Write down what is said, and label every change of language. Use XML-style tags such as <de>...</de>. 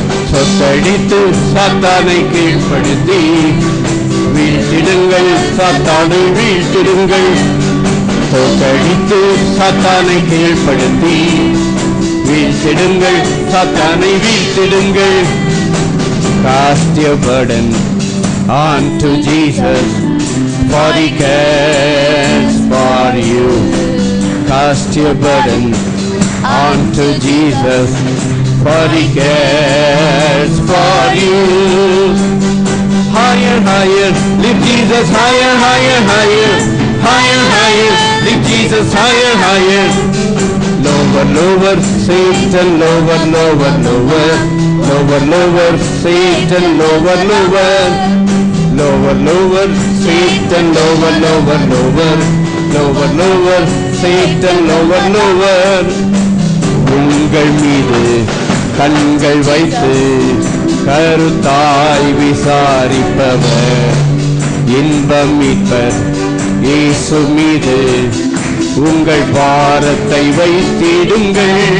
<ta>சொத்தடித்து சாத்தானை கீழ்ப்படுத்தி வீழ்த்திடுங்கள், சாத்தானை வீழ்த்திடுங்கள். தோற்கடித்து சாத்தானை கீழ்ப்படுத்தி வீழ்த்திடுங்கள், சாத்தானை வீழ்த்திடுங்கள்.</ta> <en>Cast your burden onto Jesus, for he cares for you. Cast your burden onto Jesus, for he cares for you. Higher, higher, lift Jesus higher, higher, higher. Higher, higher, lift Jesus higher, higher. Lower, lower, Satan, lower, lower, lower. Lower, lower, Satan, lower, lower. Lower, lower, Satan, lower, lower, lower. Lower, lower, Satan, lower, lower.</en> <ta>உங்கள் மீது கண்கள் வைத்து கருத்தாய் விசாரிப்பவர் இன்பம் மீட்பர் இயேசு மீது உங்கள் பாரத்தை வைத்திடுங்கள்.</ta>